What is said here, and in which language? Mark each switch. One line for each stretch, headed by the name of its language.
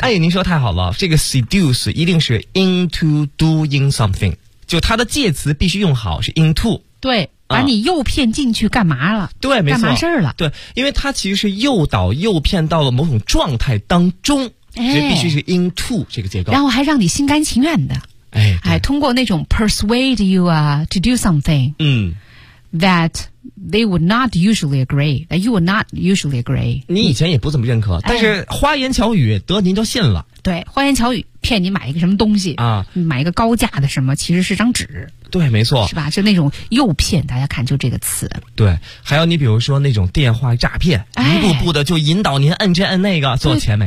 Chinese: 哎，您说太好了，这个 seduce 一定是
English: into doing something,
Chinese: 就它的介词必须用好，是 into。对。把你诱骗进去干嘛了？对，没错，干嘛事儿了？对，因为他其实是诱导、诱骗到了某种状态当中，哎，必须是 into 这个结构，然后还让你心甘情愿的，哎，通过那种
English: persuade you to do something， that they would not usually agree， that you would not usually agree。
Chinese: 你以前也不怎么认可，但是花言巧语得您就信了。对，花言巧语骗你买一个什么东西啊？买一个高价的什么，其实是张纸。对，没错，是吧？就那种诱骗，大家看，就这个词。对，还有你比如说那种电话诈骗，一步步的就引导您按这按那个，做钱没